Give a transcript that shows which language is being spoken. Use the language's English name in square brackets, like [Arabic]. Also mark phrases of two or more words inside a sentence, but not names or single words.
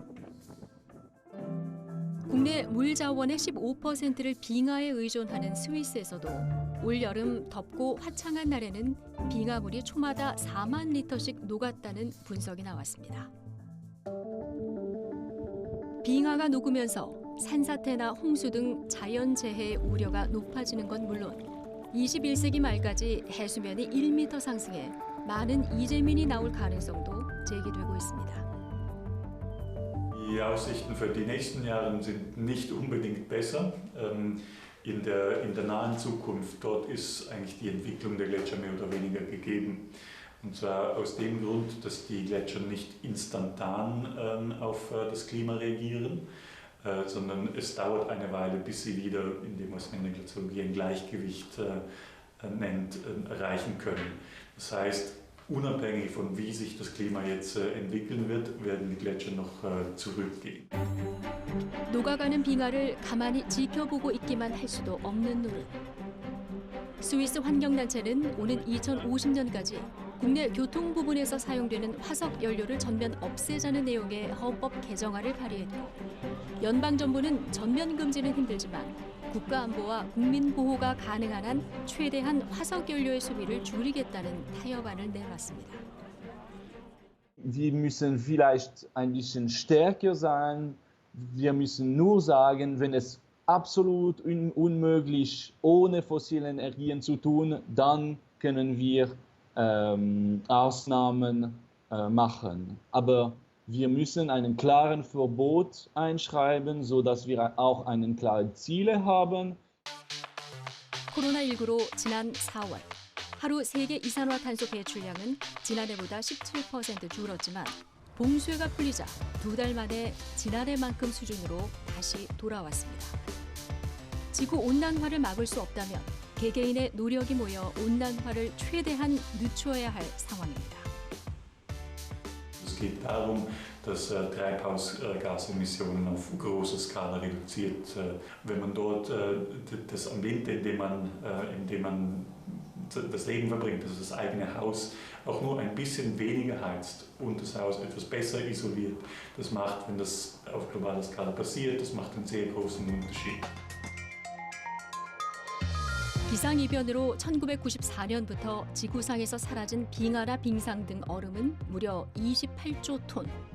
[Korean] 국내 물 자원의 15%를 빙하에 의존하는 스위스에서도 올여름 덥고 화창한 날에는 빙하물이 초마다 4만 리터씩 녹았다는 분석이 나왔습니다. 빙하가 녹으면서 산사태나 홍수 등 자연재해의 우려가 높아지는 건 물론 21세기 말까지 해수면이 1m 상승해 많은 이재민이 나올 가능성도 제기되고 있습니다. [German] Die Aussichten für die nächsten Jahre sind nicht unbedingt besser. In der nahen Zukunft, dort ist eigentlich die Entwicklung der Gletscher mehr oder weniger gegeben. Und zwar aus dem Grund, dass die Gletscher nicht instantan auf das Klima reagieren, sondern es dauert eine Weile, bis sie wieder, indem man es in der Glaziologie ein Gleichgewicht nennt, erreichen können. Das heißt, unabhängig von wie sich das Klima jetzt entwickeln wird, werden die Gletscher noch zurückgehen. [Korean] 녹아가는 빙하를 가만히 지켜보고 있기만 할 수도 없는 노릇. 스위스 환경단체는 오는 2050년까지 국내 교통 부분에서 사용되는 화석 연료를 전면 없애자는 내용의 헌법 개정안을 발의했고, 연방정부는 전면 금지는 힘들지만 국가 안보와 국민 보호가 가능한 한 최대한 화석 연료의 소비를 줄이겠다는 타협안을 내놨습니다. [German] Wir müssen vielleicht ein bisschen stärker sein. Wir müssen nur sagen, wenn es absolut unmöglich ohne fossile Energien zu tun, dann können wir Ausnahmen machen. Aber wir müssen einen klaren Verbot einschreiben, sodass wir auch einen klaren Ziele haben. [Korean] 코로나19로 지난 4월 하루 세계 이산화탄소 배출량은 지난해보다 17% 줄었지만 봉쇄가 풀리자 2달 만에 지난해만큼 수준으로 다시 돌아왔습니다. 지구 온난화를 막을 수 없다면 개개인의 노력이 모여 온난화를 최대한 늦춰야 할 상황입니다. [German] Es geht darum, dass Treibhausgasemissionen auf großer Skala reduziert. Wenn man dort das Ambiente, in dem man das Leben verbringt, also das eigene Haus, auch nur ein bisschen weniger heizt und das Haus etwas besser isoliert, das macht, wenn das auf globaler Skala passiert, das macht einen sehr großen Unterschied. [Korean] 기상이변으로 1994년부터 지구상에서 사라진 빙하나 빙상 등 얼음은 무려 28조 톤.